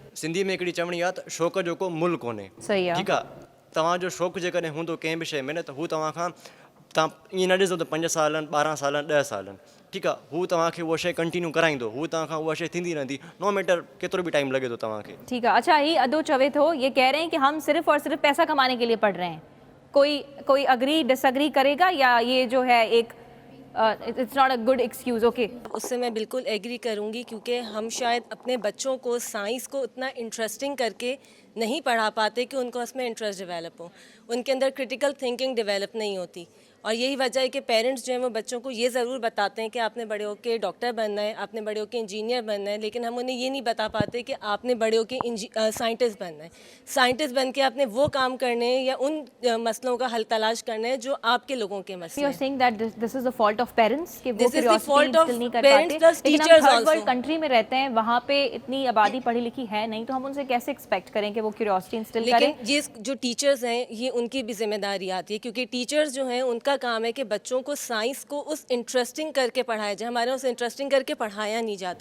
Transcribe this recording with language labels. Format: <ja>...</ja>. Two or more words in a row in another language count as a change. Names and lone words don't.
<sd>सिंधी में हिकिड़ी चवणी आहे त शौक़ु जो को मुल्क कोन्हे. सही आहे. ठीकु आहे, तव्हांजो शौक़ु जेकॾहिं हूंदो कंहिं बि शइ में न त हू तव्हां ईअं न ॾिसो त 5 सालनि 12 सालनि 10 सालनि. ठीकु आहे, हू तव्हांखे उहा शइ कंटिन्यू कराईंदो, हू तव्हां खां उहा शइ थींदी रहंदी,</sd> <en>no matter</en> <sd>केतिरो बि टाइम लॻे थो तव्हांखे.</sd> <ur>ٹھیک ہے. अच्छा,</ur> <sd>ये अदो चवे थो</sd> <ur>یہ کہہ رہے ہیں کہ ہم صرف اور صرف پیسہ کمانے کے لیے پڑھ رہے ہیں. कोई</ur> <en>agree disagree</en> <ur>کرے گا یا یہ جو ہے ایک</ur> <en>it's not a good excuse?</en> <ur>ओके, اس سے میں بالکل ایگری کروں گی کیونکہ ہم شاید اپنے بچوں کو سائنس کو اتنا انٹرسٹنگ کر کے نہیں پڑھا پاتے کہ ان کو اس میں</ur> <en>interest develop</en> <ur>ہو، ان کے اندر</ur> <en>critical thinking develop</en> <ur>نہیں ہوتی. اور یہی وجہ ہے کہ پیرنٹس جو ہیں وہ بچوں کو یہ ضرور بتاتے ہیں کہ آپ نے بڑے ہو کر ڈاکٹر بننا ہے، آپ نے بڑے ہو کر انجینئر بننا ہے، لیکن ہم انہیں یہ نہیں بتا پاتے کہ آپ نے بڑے ہو کر سائنٹسٹ بننا ہے. سائنٹسٹ بن کے آپ نے وہ کام کرنے ہیں یا ان مسئلوں کا حل تلاش کرنا ہے جو آپ کے لوگوں کے مسئلے ہیں.</ur> <en>You're saying that this is the fault of parents</en> <ur>کہ وہ</ur> <en>This is the fault of</en> <ur>نہیں کر</ur> <en>parents</en> <ur>पाते.</ur> <en>plus</en> <ur>लेकिन</ur> <en>teachers</en> <ur>हम थर्ड</ur> <en>also. world country</en> <ur>میں رہتے ہیں، وہاں پہ اتنی آبادی پڑھی لکھی ہے نہیں، تو ہم ان سے کیسے ایکسپیکٹ کریں کہ وہ</ur> <en>curiosity instill</en> <ur>करें? لیکن یہ جو ٹیچرز ہیں یہ ان کی بھی ذمہ داری آتی ہے کیونکہ ٹیچرز جو ہیں ان کا کا کام ہے کہ بچوں کو سائنس کو اس انٹرسٹنگ کر کے پڑھایا جائے. ہمارے اس انٹرسٹنگ کر کے پڑھایا نہیں جاتا.</ur>